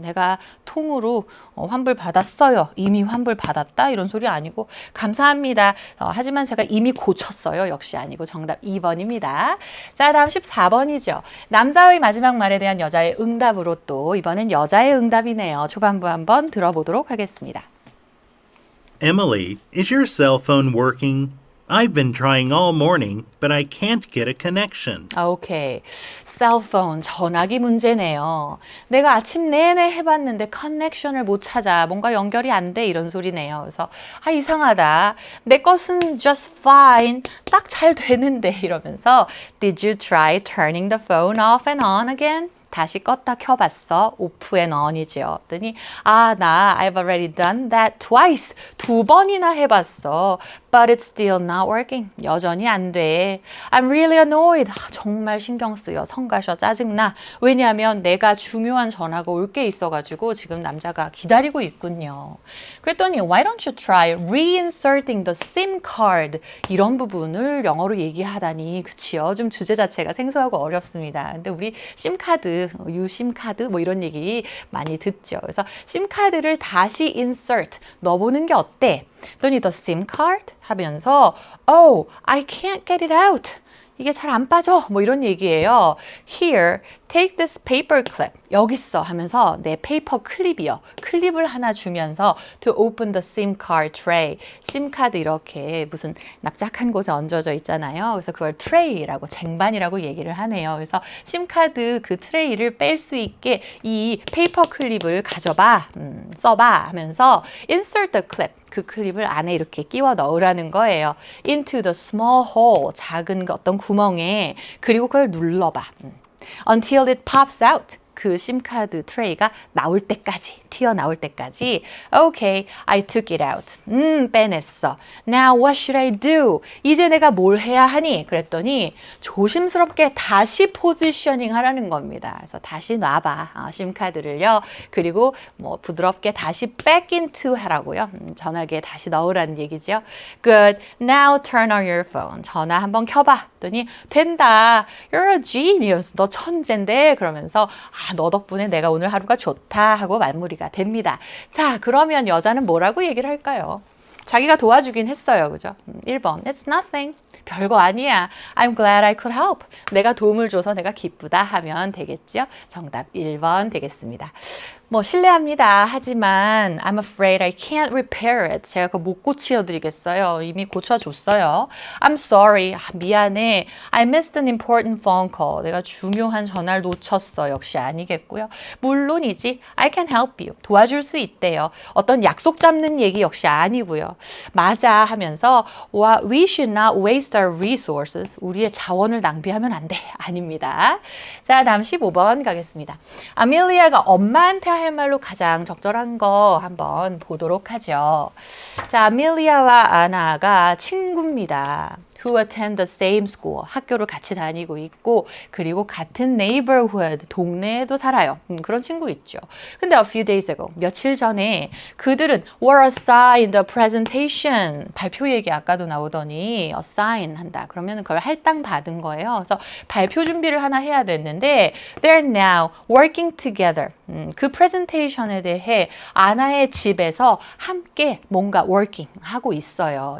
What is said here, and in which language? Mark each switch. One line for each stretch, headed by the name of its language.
Korean: 내가 통으로 환불 받았어요. 이미 환불 받았다. 이런 소리 아니고 감사합니다. 하지만 제가 이미 고쳤어요. 역시 아니고 정답 2번입니다. 자, 다음 14번이죠. 남자의 마지막 말에 대한 여자의 응답으로 또 이번엔 여자의 응답이네요. 초반부 한번 들어보도록 하겠습니다.
English: Emily, is your cell phone working? I've been trying all morning, but I can't get a connection.
Korean: 오케이. 셀폰, 전화기 문제네요. 내가 아침 내내 해봤는데 커넥션을 못 찾아. 뭔가 연결이 안 돼. 이런 소리네요. 그래서 이상하다. 내 것은
English: just fine.
Korean: 딱 잘 되는데 이러면서
English: Did you try turning the phone off and on again?
Korean: 다시 껐다 켜봤어. 오프 앤 on이죠. 그랬더니 나
English: I've already done that twice.
Korean: 2번이나 해봤어.
English: But it's still not working.
Korean: 여전히 안 돼.
English: I'm really annoyed.
Korean: 정말 신경 쓰여. 성가셔. 짜증나. 왜냐하면 내가 중요한 전화가 올 게 있어가지고 지금 남자가 기다리고 있군요. 그랬더니
English: Why don't you try reinserting the SIM card?
Korean: 이런 부분을 영어로 얘기하다니 그치요? 좀 주제 자체가 생소하고 어렵습니다. 근데 우리 심카드, 유심카드 뭐 이런 얘기 많이 듣죠. 그래서 심카드를 다시 insert 넣어보는 게 어때? 그랬더니
English: the SIM card
Korean: 하면서
English: Oh, I can't get it out.
Korean: 이게 잘 안 빠져. 뭐 이런 얘기예요.
English: Here, take this paper clip.
Korean: 여기 있어 하면서 내 페이퍼 클립이요. 클립을 하나 주면서
English: to open the SIM card tray.
Korean: 심카드 이렇게 무슨 납작한 곳에 얹어져 있잖아요. 그래서 그걸 트레이라고 쟁반이라고 얘기를 하네요. 그래서 심카드 그 트레이를 뺄 수 있게 이 페이퍼 클립을 가져봐. 써봐 하면서
English: insert the clip.
Korean: 그 클립을 안에 이렇게 끼워 넣으라는 거예요.
English: Into the small hole.
Korean: 작은 어떤 구멍에. 그리고 그걸 눌러봐.
English: Until it pops out.
Korean: 그 심카드 트레이가 나올 때까지, 튀어나올 때까지.
English: Okay, I took it out.
Korean: 빼냈어.
English: Now what should I do?
Korean: 이제 내가 뭘 해야 하니? 그랬더니 조심스럽게 다시 포지셔닝 하라는 겁니다. 그래서 다시 놔봐. 심카드를요. 그리고 뭐 부드럽게 다시
English: back into
Korean: 하라고요. 전화기에 다시 넣으라는 얘기죠.
English: Good. Now turn on your phone.
Korean: 전화 한번 켜봐. 그랬더니 된다.
English: You're a genius.
Korean: 너 천재인데 그러면서 너 덕분에 내가 오늘 하루가 좋다 하고 마무리가 됩니다. 자, 그러면 여자는 뭐라고 얘기를 할까요? 자기가 도와주긴 했어요. 그죠? 1번.
English: It's nothing.
Korean: 별거 아니야.
English: I'm glad I could help.
Korean: 내가 도움을 줘서 내가 기쁘다 하면 되겠죠? 정답 1번 되겠습니다. 뭐 실례합니다. 하지만
English: I'm afraid I can't repair it.
Korean: 제가 그거 못 고쳐드리겠어요. 이미 고쳐줬어요.
English: I'm sorry.
Korean: 미안해.
English: I missed an important phone call.
Korean: 내가 중요한 전화를 놓쳤어. 역시 아니겠고요. 물론이지.
English: I can help you.
Korean: 도와줄 수 있대요. 어떤 약속 잡는 얘기 역시 아니고요. 맞아 하면서
English: We should not waste our resources.
Korean: 우리의 자원을 낭비하면 안 돼. 아닙니다. 자, 다음 15번 가겠습니다. 아멜리아가 엄마한테 할 말로 가장 적절한 거 한번 보도록 하죠. 자, 아멜리아와 아나가 친구입니다.
English: Who attend the same school.
Korean: 학교를 같이 다니고 있고 그리고 같은 neighborhood, 동네에도 살아요. 그런 친구 있죠. 근데
English: a few days ago,
Korean: 며칠 전에 그들은
English: were assigned a presentation.
Korean: 발표 얘기 아까도 나오더니 assign 한다. 그러면 그걸 할당 받은 거예요. 그래서 발표 준비를 하나 해야 됐는데
English: they're now working together.
Korean: 그 프레젠테이션에 대해 아나의 집에서 함께 뭔가 working 하고 있어요.